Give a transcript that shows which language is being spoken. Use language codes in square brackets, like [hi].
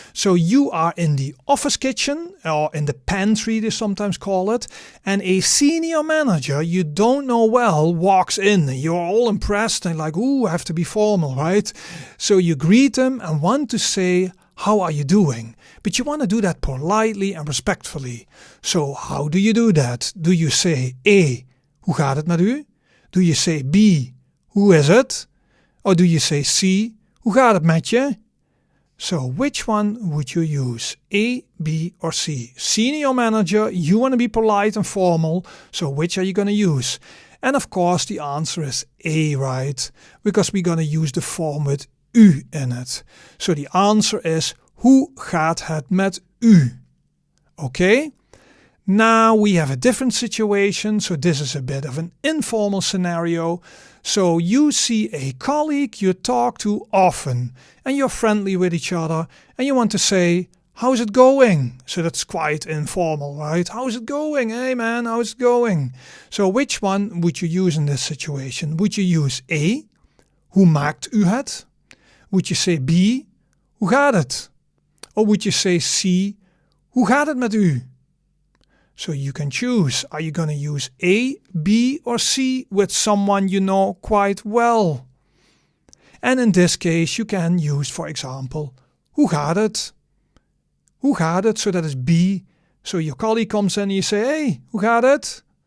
[en] So you are in the office kitchen, or in the pantry they sometimes call it, and a senior manager you don't know well walks in. You're all impressed and like, ooh, I have to be formal, right? So you greet them and want to say, how are you doing? But you want to do that politely and respectfully. So how do you do that? Do you say A, [nl] hoe gaat het met u? [en] Do you say B, [nl] hoe is het? [en] Or do you say C, [nl] hoe gaat het met je? [en] So which one would you use? A, B or C? Senior manager, you want to be polite and formal, so which are you going to use? And of course the answer is A, right? Because we're going to use the form with u in it. So the answer is, [nl] hoe gaat het met u? [en] Okay? Now we have a different situation, so this is a bit of an informal scenario. So you see a colleague you talk to often, and you're friendly with each other, and you want to say, how's it going? So that's quite informal, right? How's it going? Hey man, how's it going? So which one would you use in this situation? Would you use A, [nl] hoe maakt u het? [en] Would you say B, [nl] hoe gaat het? [en] Or would you say C, [nl] hoe gaat het met u? [en] So you can choose. Are you going to use A, B or C with someone you know quite well? And in this case you can use, for example, [nl] hoe gaat het? Hoe gaat het? [en] So that is B. So your colleague comes in and you say, hey, [nl] hoe gaat het?